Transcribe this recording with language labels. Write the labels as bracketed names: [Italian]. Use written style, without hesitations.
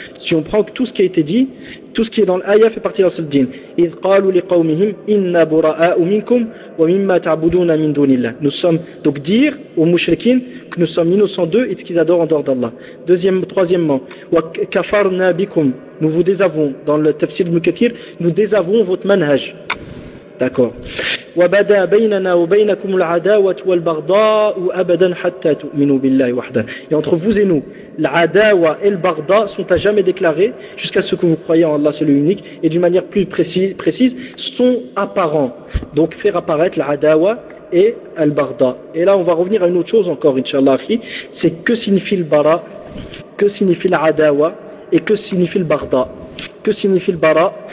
[French] Si on prend tout ce qui a été dit, tout ce qui est dans l'aïa fait partie de la salle de din. Nous sommes donc dire aux mushrikin que nous sommes innocents d'eux et de ce qu'ils adorent en dehors d'Allah. Troisièmement, wa kafarna bikum. Nous vous désavons, dans le tafsir de Mukathir, nous désavons votre manhaj. D'accord. [Arabic] وبدا بيننا وبينكم العداوة والبغضاء أبدا حتى تؤمنوا بالله وحده. [French] Et entre vous et nous, العداوة et le بغضاء sont à jamais déclarés jusqu'à ce que vous croyez en Allah, c'est l'unique, et d'une manière plus précise, sont apparents. Donc faire apparaître العداوة et البغضاء. Et là, on va revenir à une autre chose encore, inshallah, c'est que signifie le bara, que signifie العداوة et que signifie البغضاء. Que signifie le bara?